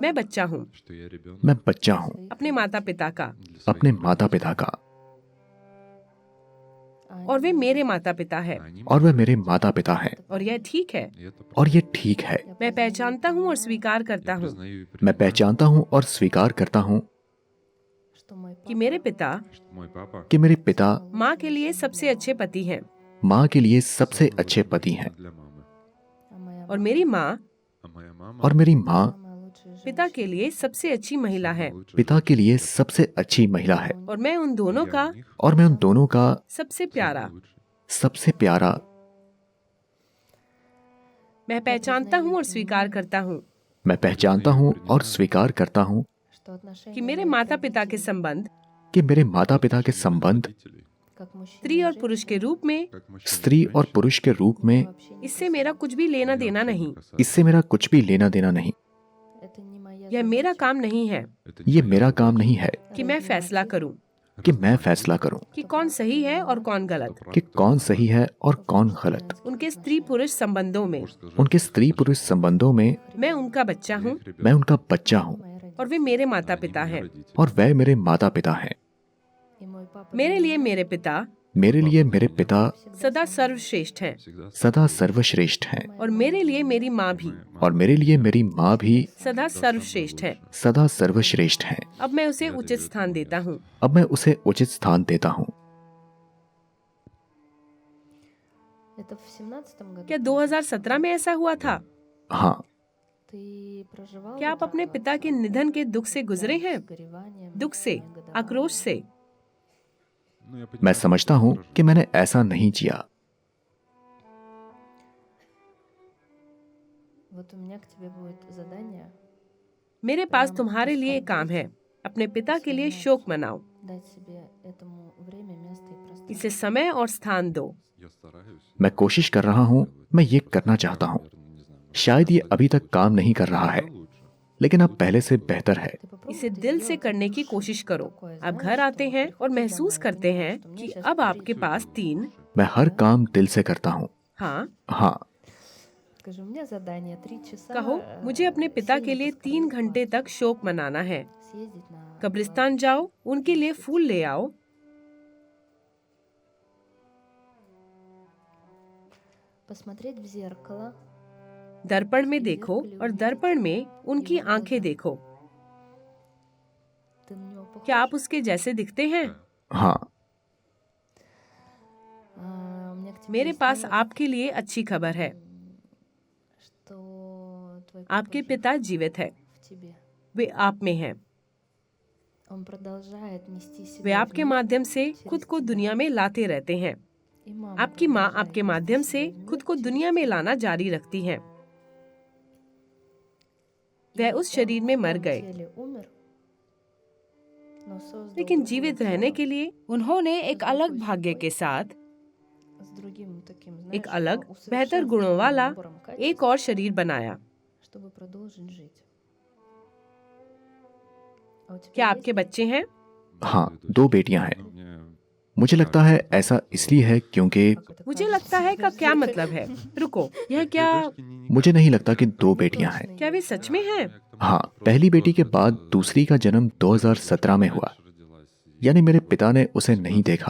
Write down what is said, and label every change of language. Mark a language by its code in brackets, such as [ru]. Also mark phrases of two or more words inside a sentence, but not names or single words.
[hi] मैं बच्चा हूँ मैं बच्चा हूँ [ru] своих [hi] अपने माता पिता का अपने माता पिता का [ru] а [hi] और वे [ru] они [hi] मेरे माता पिता है और वह मेरे माता पिता हैं और यह ठीक है। और ये ठीक है। [ru] Я [hi] मैं [ru] признаю и [hi] पहचानता हूँ और [ru] принимаю, [hi] स्वीकार करता हूँ मैं पहचानता हूँ और स्वीकार करता हूँ [ru] что мой [hi] कि [ru] папа [hi] मेरे पिता कि मेरे पिता माँ के लिए सबसे अच्छे पति हैं माँ के लिए सबसे अच्छे पति हैं [ru] а моя [hi] और [ru] мама [hi] मेरी माँ और मेरी माँ [ru] самая лучшая [hi] पिता [ru] женщина. [hi] के लिए सबसे अच्छी महिला है पिता के लिए सबसे अच्छी महिला है और मैं उन दोनों का और मैं उन दोनों का सबसे प्यारा। सबसे प्यारा। मैं पहचानता हूँ और स्वीकार करता हूँ मैं पहचानता हूँ और स्वीकार करता हूँ [ru] Что отношения [hi] कि मेरे [ru] моих [hi] माता पिता के [ru] родителей, [hi] संबंध कि मेरे माता पिता के संबंध [ru] как мужчины [hi] स्त्री [ru] и [hi] और पुरुष के [ru] женщины, [hi] रूप में स्त्री और पुरुष के रूप में [ru] вообще не [hi] इससे मेरा कुछ भी लेना देना नहीं। इससे मेरा कुछ भी लेना देना नहीं। [ru] это не моя [hi] यह मेरा [ru] задача. [hi] काम नहीं है ये मेरा काम नहीं है कि मैं फैसला करूं कि मैं फैसला करूं कि कौन सही है और कौन गलत। कि कौन सही है और कौन गलत। उनके स्त्री पुरुष संबंधों में उनके स्त्री पुरुष संबंधों में मैं उनका बच्चा हूँ मैं उनका बच्चा हूँ [ru] Мои родители. [hi] और वे मेरे माता पिता हैं। और वह मेरे माता पिता हैं। [ru] И мой папа [hi] मेरे [ru] для [hi] लिए [ru] меня [hi] मेरे पिता मेरे लिए मेरे पिता [ru] всегда [hi] सदा [ru] самый [hi] सर्वश्रेष्ठ हैं सदा सर्वश्रेष्ठ हैं और मेरे लिए मेरी माँ भी और मेरे लिए मेरी माँ भी सदा सर्वश्रेष्ठ है। सदा सर्वश्रेष्ठ हैं। अब मैं उसे उचित स्थान देता हूँ। अब मैं उसे उचित स्थान देता हूँ। [ru] Это в 17 году. [hi] क्या 2017 में ऐसा हुआ था? हाँ, [ru] Ты проживал [hi] क्या [ru] вот [hi] आप अपने [ru] это [hi] पिता के [ru] с- [hi] निधन के दुख से गुजरे हैं? [ru] с гореванием, [hi] दुख से, [ru] негодованием? [hi] आक्रोश से? मैं समझता हूँ कि मैंने ऐसा नहीं किया। [ru] Вот у меня к тебе будет задание [hi] मेरे पास तुम्हारे लिए काम है। अपने पिता के लिए शोक मनाओ, [ru] дать себе этому время, место и пространство. [hi] इसे समय और स्थान दो। मैं कोशिश कर रहा हूँ, मैं ये करना चाहता हूँ। शायद ये अभी तक काम नहीं कर रहा है, लेकिन अब पहले से बेहतर है। [ru] Ты попробуй [hi] इसे [ru] это [hi] दिल से [ru] сделать, [hi] करने की [ru] это [hi] कोशिश [ru] что [hi] करो। [ru] такое, [hi] अब [ru] знаешь, [hi] घर [ru] что [hi] आते हैं और [ru] приходишь [hi] महसूस [ru] домой, [hi] करते [ru] понимаешь, [hi] हैं [ru] что мне [hi] कि [ru] сейчас [hi] अब [ru] три [hi] आपके पास 3 मैं हर काम दिल से करता हूँ। [ru] в [hi] हाँ, [ru] Скажи, у меня задание 3 часа. [hi] कहो, मुझे अपने पिता के लिए 3 घंटे तक शोक मनाना है। [ru] съездить на [hi] कब्रिस्तान जाओ, उनके लिए फूल ले आओ, [ru] посмотреть в зеркало. [hi] दर्पण में देखो और दर्पण में उनकी आंखें देखो। [ru] Ты на него похож? [hi] क्या आप उसके जैसे दिखते हैं? हाँ, [ru] У меня к тебе [hi] मेरे [ru] есть [hi] पास [ru] новость, [hi] आपके लिए अच्छी खबर है। [ru] что твой [hi] आपके [ru] папа [hi] पिता [ru] жив [hi] जीवित है, [ru] в тебе. [hi] वे आप में हैं। [ru] Он продолжает нести себя [hi] वे [ru] в [hi] आपके [ru] мир [hi] माध्यम से [ru] через [hi] खुद को [ru] тебя. [hi] दुनिया में लाते रहते हैं। [ru] И мама [hi] आपकी माँ [ru] продолжает [hi] आपके [ru] нести [hi] माध्यम [ru] себя [hi] से [ru] в мир [hi] खुद को [ru] через [hi] दुनिया में [ru] тебя. [hi] लाना जारी रखती हैं। [ru] И [hi] वह उस शरीर में [ru] он в [hi] मर [ru] том [hi] गए, [ru] теле умер, но создал [hi] लेकिन [ru] другое [hi] जीवित रहने [ru] тело [hi] के लिए उन्होंने एक अलग भाग्य के साथ [ru] с другим таким, [hi] एक [ru] знаешь, [hi] अलग बेहतर गुणों [ru] усовершенствованным [hi] वाला [ru] набором [hi] एक [ru] качеств, [hi] और शरीर बनाया। [ru] чтобы продолжить жить. А у тебя [hi] क्या [ru] есть [hi] आपके [ru] дети? [hi] बच्चे हैं? हाँ, 2 बेटियां हैं। मुझे लगता है ऐसा इसलिए है क्योंकि [ru] Как это [hi] मुझे [ru] кажется? [hi] लगता है का क्या मतलब है? रुको, यह क्या मुझे नहीं लगता कि 2 बेटियां हैं। क्या वे सच में हैं? हाँ, पहली बेटी के बाद दूसरी का जन्म 2017 में हुआ, यानी मेरे पिता ने उसे नहीं देखा।